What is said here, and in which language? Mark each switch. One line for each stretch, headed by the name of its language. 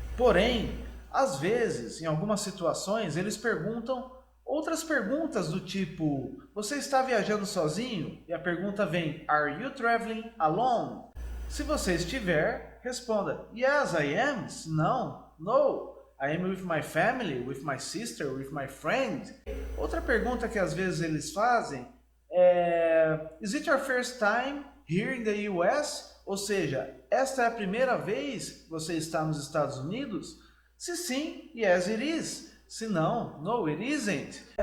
Portuguese: Porém, às vezes, em algumas situações, eles perguntam outras perguntas do tipo: você está viajando sozinho? E a pergunta vem:
English: Are you traveling alone?
Portuguese: Se você estiver, responda:
English: Yes, I am.
Portuguese: Se não, no.
English: I am with my family, with my sister, with my friend.
Portuguese: Outra pergunta que às vezes eles fazem é:
English: Is it your first time here in the US?
Portuguese: Ou seja, esta é a primeira vez que você está nos Estados Unidos? Se sim,
English: yes it is.
Portuguese: Se não,
English: no it isn't.